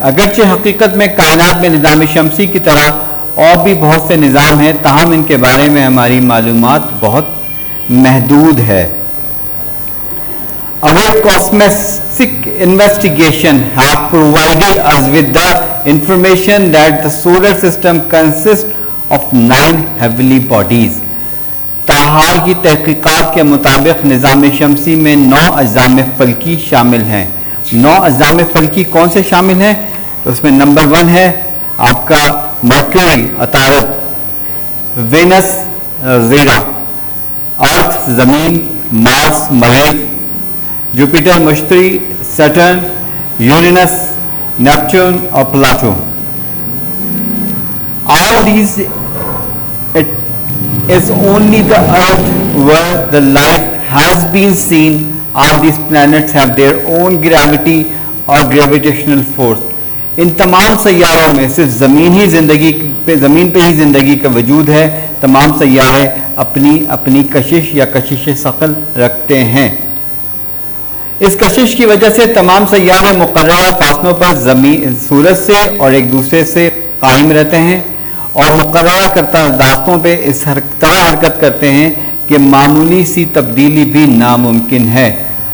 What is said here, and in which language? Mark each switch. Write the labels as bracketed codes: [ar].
[hi] अगरचे हकीकत में कायनात में निज़ाम शमसी की तरह और भी बहुत से निज़ाम हैं, ताहम इनके बारे में हमारी मालूमात बहुत महदूद है। [en] Our cosmic investigation have provided us with the information that the solar system consists of 9 heavenly bodies. [hi] ताहार की तहकीकात के मुताबिक निज़ाम शमसी में 9 अज़ाम फ़ल्की शामिल हैं। 9 अज़ाम फ़ल्की कौन से शामिल हैं? तो उसमें नंबर 1 है आपका मर्क्यूरी अतारत, वेनस ज़ीरा, अर्थ ज़मीन, मार्स मरीख, जुपिटर मुश्तरी, सैटर्न, यूरेनस, नेपच्यून और Pluto. [en] All these, it is only the earth where the life has been seen. All these planets have their own gravity or gravitational force. [hi] इन तमाम सैयारों में सिर्फ ज़मीन पे ही ज़िंदगी का वजूद है। तमाम सैयारे अपनी अपनी कशिश या कशिश सकल रखते हैं। इस कशिश की वजह से तमाम सैयारे मुकर्रर फासलों पर सूरज से और एक दूसरे से कायम रहते हैं और मुकर्रर करता रास्तों पे इस तरह हरकत करते हैं कि मामूली सी तब्दीली भी नामुमकिन है।